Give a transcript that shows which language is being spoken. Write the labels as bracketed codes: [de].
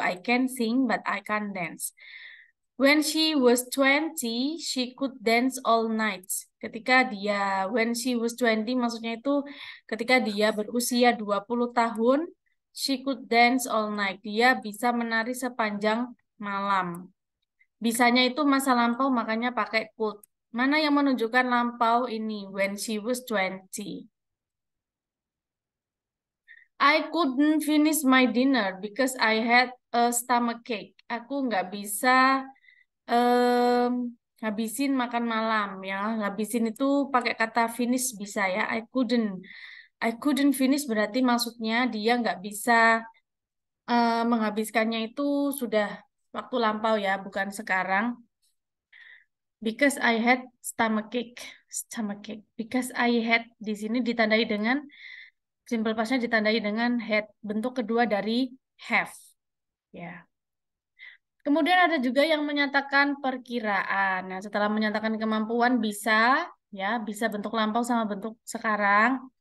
[en] I can sing, but I can't dance. When she was 20, she could dance all night. When she was 20, [id] maksudnya itu ketika dia berusia 20 tahun, [en] she could dance all night. [id] Dia bisa menari sepanjang malam. Bisanya itu masa lampau, makanya pakai could. Mana yang menunjukkan lampau ini? [en] When she was 20. I couldn't finish my dinner because I had a stomachache. [id] Aku nggak bisa em, habisin makan malam ya. Habisin itu pakai kata finish bisa ya. [en] I couldn't finish [id] berarti maksudnya dia nggak bisa menghabiskannya itu sudah waktu lampau ya, bukan sekarang. [en] Because I had stomachache. Stomachache. Because I had [id] di sini ditandai dengan simple pastnya ditandai dengan had, bentuk kedua dari have. Ya. Kemudian ada juga yang menyatakan perkiraan. Nah, setelah menyatakan kemampuan bisa, ya, bisa bentuk lampau sama bentuk sekarang.